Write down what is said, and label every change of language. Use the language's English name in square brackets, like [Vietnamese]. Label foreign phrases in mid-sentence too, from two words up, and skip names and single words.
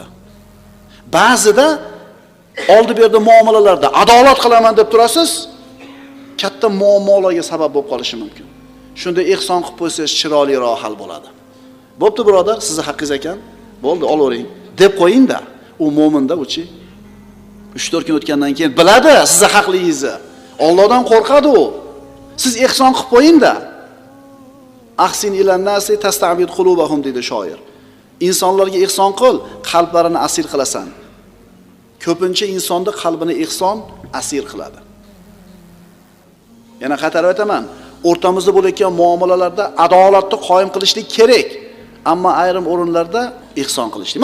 [Uzbek] Ba'zida oldi bu yerda muomalalarda adolat qilaman deb turasiz, katta muammolarga sabab bo'lib qolishi mumkin. Shunda ihson qilib qo'ysangiz chiroyliroq hal bo'ladi. Bo'pti birodar, sizni haqqingiz ekan. Bo'ldi, olavering deb qo'ying-da. U mo'minda uchi 3-4 kun o'tgandan keyin biladi sizni haqligingizni. Allohdan qo'rqadi u. Siz ihson qilib qo'ying-da. [Arabic] أحسن إلى الناس تستعبد قلوبهم [Uzbek] dedi shoir. İnsonlarga ihson qil, qalblarini asir qilasan. Ko'pincha insonni qalbini ihson asir qiladi. Yana qaytarib aytaman, o'rtamizda bo'layotgan muomalalarda adolatni qoyim qilishlik kerak, ammo ayrim o'rinlarda ihson qilishlik.